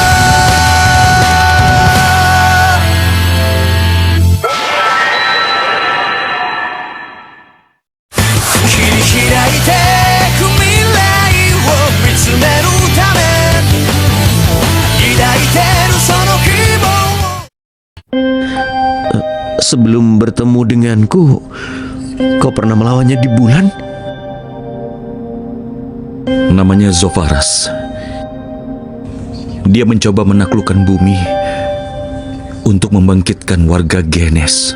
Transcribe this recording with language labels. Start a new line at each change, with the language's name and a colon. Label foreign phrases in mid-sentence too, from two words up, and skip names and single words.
Japanese: 切り開いてく未来を見つめるため抱いてるその希望を。
Indonesian: Sebelum bertemu denganku, kau pernah melawannya di bulan? Namanya Zofaras. Dia mencoba menaklukkan bumi untuk membangkitkan warga Genes.